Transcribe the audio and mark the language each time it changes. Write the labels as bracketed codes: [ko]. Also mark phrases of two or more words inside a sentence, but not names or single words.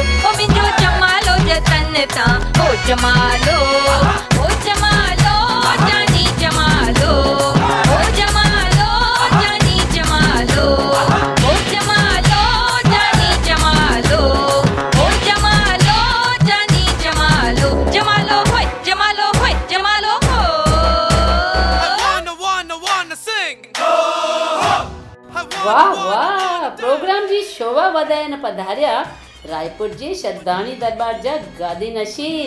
[sd] ओ मिंजो जमालो जतन ता हो जमालो, हो जमालो जानी जमालो, हो जमालो जानी जमालो, हो जमालो जानी जमालो, हो जमालो जानी जमालो, जमालो होय जमालो होय जमालो हो। [en] I wanna sing. [sd] वाह वाह, प्रोग्राम जी शोभा वधाइण पधारिया रायपुर जी शदाणी दरबार जा गादी नशीन